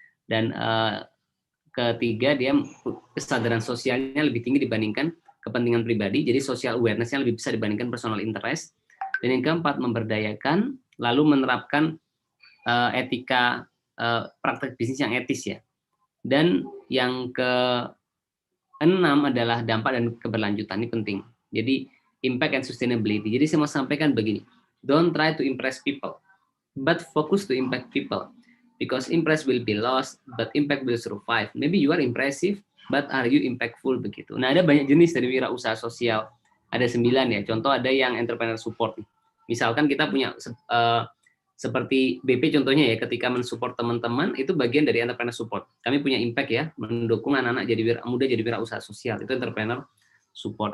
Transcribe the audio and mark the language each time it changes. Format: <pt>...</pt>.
<id>Dan ketiga dia kesadaran sosialnya lebih tinggi dibandingkan kepentingan pribadi, jadi social awareness- nya lebih besar dibandingkan personal interest. Dan yang keempat memberdayakan, lalu menerapkan etika praktek bisnis yang etis ya. Dan yang keenam adalah dampak dan keberlanjutan, ini penting.</id> <en>Jadi impact and sustainability. Jadi saya mau sampaikan begini, don't try to impress people, but focus to impact people. Because impress will be lost, but impact will survive. Maybe you are impressive, but are you impactful begitu.</en> <id>Nah, ada banyak jenis dari wirausaha sosial. Ada 9 ya. Contoh ada yang entrepreneur support. Misalkan kita punya seperti BP contohnya ya, ketika mensupport teman-teman itu bagian dari entrepreneur support. Kami punya impact ya, mendukung anak-anak muda jadi wirausaha sosial. Itu entrepreneur support.</id>